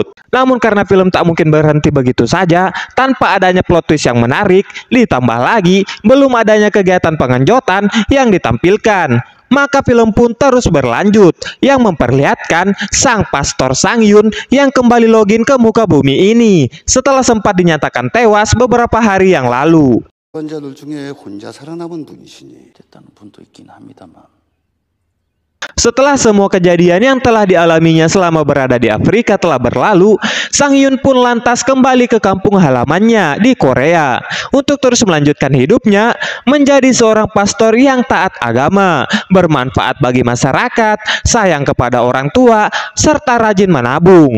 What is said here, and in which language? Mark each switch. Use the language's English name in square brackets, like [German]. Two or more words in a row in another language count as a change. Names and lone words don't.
[Indonesian] Namun karena film tak mungkin berhenti begitu saja tanpa adanya plot twist yang menarik, ditambah lagi belum adanya kegiatan pengenjotan yang ditampilkan, maka film pun terus berlanjut yang memperlihatkan sang pastor Sang Yun yang kembali login ke muka bumi ini setelah sempat dinyatakan tewas beberapa hari yang lalu. [Korean] 환자들 중에 혼자 살아남은 분이시니 됐다는 분도 있긴 합니다만. [Indonesian] Setelah semua kejadian yang telah dialaminya selama berada di Afrika telah berlalu, Sang Yun pun lantas kembali ke kampung halamannya di Korea untuk terus melanjutkan hidupnya menjadi seorang pastor yang taat agama, bermanfaat bagi masyarakat, sayang kepada orang tua, serta rajin menabung.